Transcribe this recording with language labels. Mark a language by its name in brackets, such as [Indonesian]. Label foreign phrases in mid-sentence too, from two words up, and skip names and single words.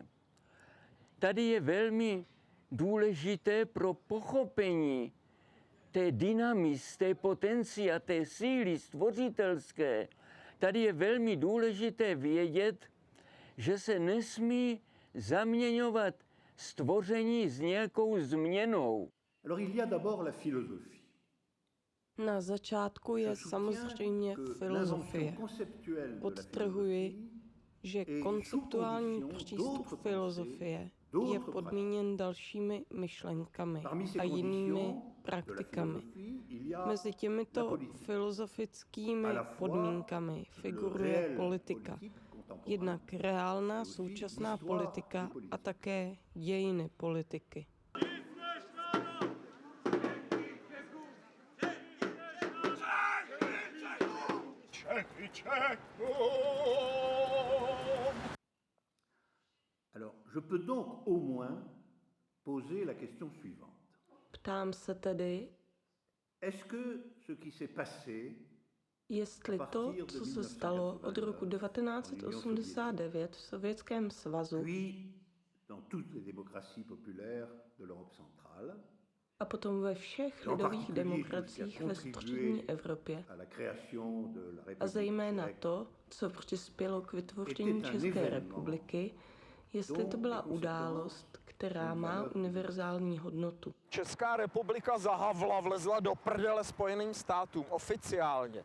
[Czech] Tady je velmi důležité pro pochopení té dynamis, té potencia, té síly stvořitelské. Tady je velmi důležité vědět, že se nesmí zaměňovat stvoření s nějakou změnou. [French] Alors il y a d'abord la philosophie. [Czech] Na začátku je samozřejmě filozofie. Podtrhuji, že konceptuální přístup filozofie je podmíněn dalšími myšlenkami a jinými praktikami. Mezi těmito filozofickými podmínkami figuruje politika. Jednak reálná současná politika a také dějiny politiky. [French] Alors, je peux donc au moins poser la question suivante. [Czech] Ptám se tedy, [French] est-ce que ce qui s'est passé [Czech] jestli to, co se stalo od roku 1989 v Sovětském svazu [French] dans toutes les démocraties populaires de l'Europe centrale, [Czech] a potom ve všech lidových demokraciích ve střední Evropě a zejména to, co přispělo k vytvoření České republiky, jestli to byla událost, která má univerzální hodnotu. Česká republika zahavla, vlezla do prdele Spojeným státům oficiálně.